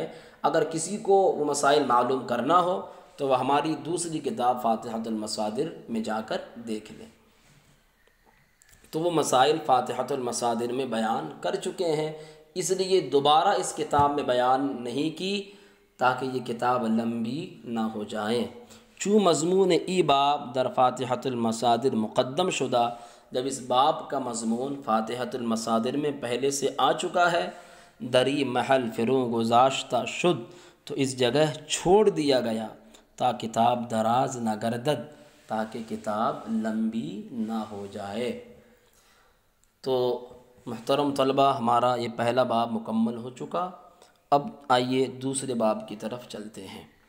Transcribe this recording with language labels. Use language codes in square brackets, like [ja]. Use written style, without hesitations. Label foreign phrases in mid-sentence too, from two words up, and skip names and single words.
[ur] اگر کسی کو وہ مسائل معلوم کرنا ہو تو وہ ہماری دوسری کتاب فاتحۃ المصادر میں جا کر دیکھ لیں۔ تو وہ مسائل فاتحۃ المصادر میں بیان کر چکے ہیں، اس لیے دوبارہ اس کتاب میں بیان نہیں کی تاکہ یہ کتاب لمبی نہ ہو جائے۔ [fa] چوں مضمون ای باب در فاتحۃ المصادر مقدم شدہ، [ur] جب اس باب کا مضمون فاتحۃ المصادر میں پہلے سے آ چکا ہے، [fa] دری محل فرو گذاشتہ شد، [ur] تو اس جگہ چھوڑ دیا گیا [fa] تا کتاب دراز نہ گردد، [ur] تاکہ کتاب لمبی نہ ہو جائے۔ تو محترم طلبہ، ہمارا یہ پہلا باب مکمل ہو چکا۔ اب آئیے دوسرے باب کی طرف چلتے ہیں۔